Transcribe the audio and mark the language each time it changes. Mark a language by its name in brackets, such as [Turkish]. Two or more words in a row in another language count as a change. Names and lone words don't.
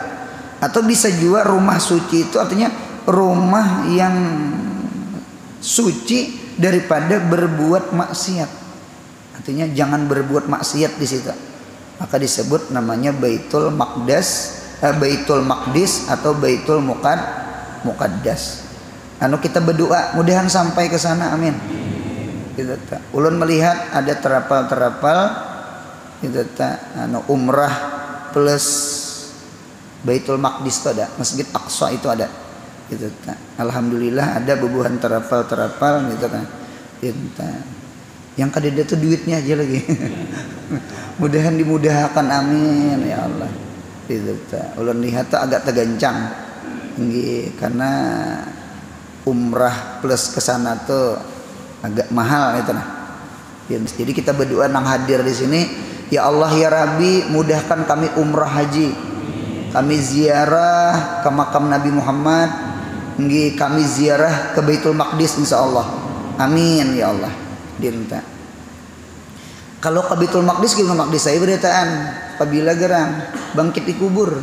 [Indonesian] Atau bisa juga rumah suci itu artinya rumah yang suci daripada berbuat maksiat. Artinya jangan berbuat maksiat di situ. Maka disebut namanya Baitul Maqdas, Baitul Maqdis atau Baitul Muqaddas. Kita berdoa mudahan sampai ke sana, amin. [Banjar] Gitu ta. Ulun melihat ada terapal-terapal gitu ta, [Indonesian] umrah plus Baitul Maqdis itu ada, Masjid Aqsa itu ada. [Banjar] Gitu ta. Alhamdulillah ada bubuhan terapal-terapal gitu kan. Gitu ta. Yang kadeda itu duitnya aja lagi. Mudahan dimudahkan, [Arabic] آمين يا الله. [Banjar] Gitu ta. Ulun lihat tuh agak tegancang. Karena umrah plus kesana tuh agak mahal itu nah. [Indonesian] Jadi kita berdoa nang hadir di sini, [Arabic] يا الله يا ربي, [Indonesian] mudahkan kami umrah haji. Kami ziarah ke makam Nabi Muhammad, kami ziarah ke Baitul Maqdis insyaallah. [Arabic] آمين يا الله. Dinta. [Indonesian] Kalau ke Baitul Maqdis gimana Maqdis saya beritaan apabila gerang bangkit di kubur.